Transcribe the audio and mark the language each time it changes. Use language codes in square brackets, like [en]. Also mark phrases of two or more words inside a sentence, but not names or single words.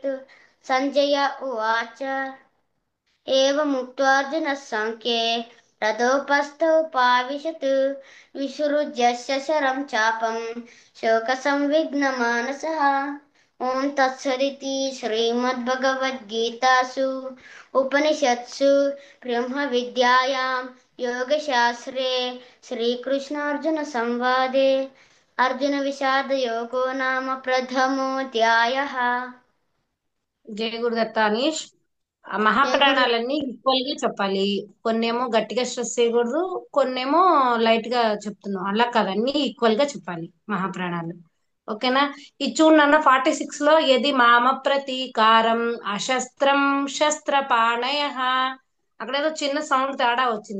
[sa] सञ्जय उवाच एवमुक्त्वार्जुनः साङ्ख्ये रथोपस्थोपाविशत् विसृज्य शरं चापं शोकसंविघ्नमानसः ॐ तत्सदिति श्रीमद्भगवद्गीतासु उपनिषत्सु ब्रह्मविद्यायां योगशास्त्रे श्रीकृष्णार्जुनसंवादे अर्जुनविषादयोगो नाम प्रथमोऽध्यायः। [te] జయ గురుదత్త అనీష్. ఆ జై గురు. మహాప్రాణాలన్నీ ఈక్వల్ గా చెప్పాలి. కొన్నేమో గట్టిగా స్ట్రెస్ చేయకూడదు, కొన్నేమో లైట్ గా చెప్తున్నాం. అలా కాదు, అన్ని ఈక్వల్ గా చెప్పాలి మహాప్రాణాలు. ఓకేనా? ఇది చూడన్న 46 లో ఏది మామ [sa] ప్రతీకారం అశస్త్రం శస్త్రపాణయ, [te] అక్కడేదో చిన్న సౌండ్ తేడా వచ్చింది.